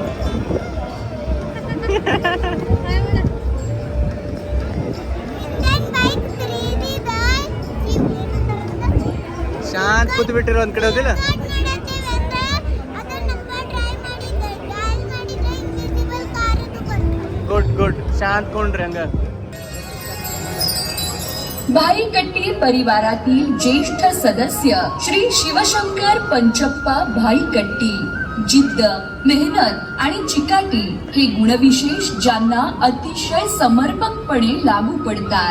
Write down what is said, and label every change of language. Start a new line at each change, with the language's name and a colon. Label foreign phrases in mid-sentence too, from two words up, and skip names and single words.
Kannada: ಶಾಂತ ಕೂತ್ ಬಿಟ್ಟಿರೋ ಒಂದ್ ಕಡೆ ಹೋದಿಲ್ಲ. ಗುಡ್ ಶಾಂತ ಕೊಂಡ್ರಿ ಹಂಗ.
Marathi: भाईकट्टी परिवारातील ज्येष्ठ सदस्य श्री शिवशंकर पंचप्पा भाईकट्टी जिद्द, मेहनत आणि चिकाटी हे गुणविशेष ज्यांना अतिशय समर्पकपणे लागू पडतात.